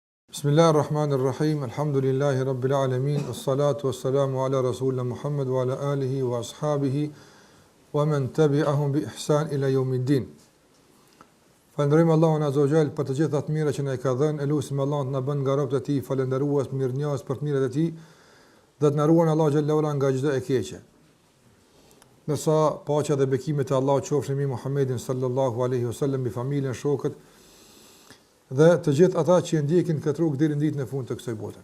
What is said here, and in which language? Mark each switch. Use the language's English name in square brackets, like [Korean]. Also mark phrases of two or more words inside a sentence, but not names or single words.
[Arabic] بسم الله الرحمن الرحيم. الحمد لله رب العالمين. والصلاة والسلام على رسولنا محمد وعلى آله وأصحابه ومن تبعهم بإحسان إلى يوم الدين. [Albanian] Falënderojmë Allahun [Arabic] عز وجل [Albanian] për të gjitha të mira që na i ka dhënë. Elusim Allahun të na bën nga robët e tij falëndërues, mirënjohës për të mirat e tij, dhe të na ruan Allahu [Arabic] جل وعلا [Albanian] nga çdo e keqe. Nësa paqja dhe bekimet e Allahut qofshin mbi Muhammedin [Arabic] صلى الله عليه وسلم, [Albanian] mbi familjen, shokët dhe të gjithë ata që ndjekin këtë rrugë deri në ditën e fundit të kësaj bote.